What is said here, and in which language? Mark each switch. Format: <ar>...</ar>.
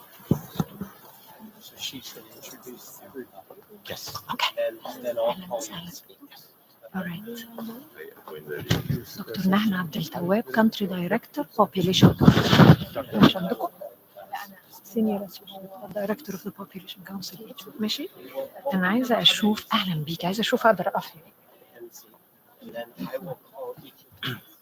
<en>So she should introduce everybody. Yes. Okay. And then I'll call you to speak. All right. Dr. Nahla Abdeltawab, Country Director, Population Council.</en> <ar>مش عندكم؟</ar> <en>Senior Associate Director of the Population Council.</en> <ar>ماشي؟ أنا عايزة أشوف أهلا بيك، عايزة أشوف أقدر أقف هنا.</ar> <en>And then I will call each of you.</en>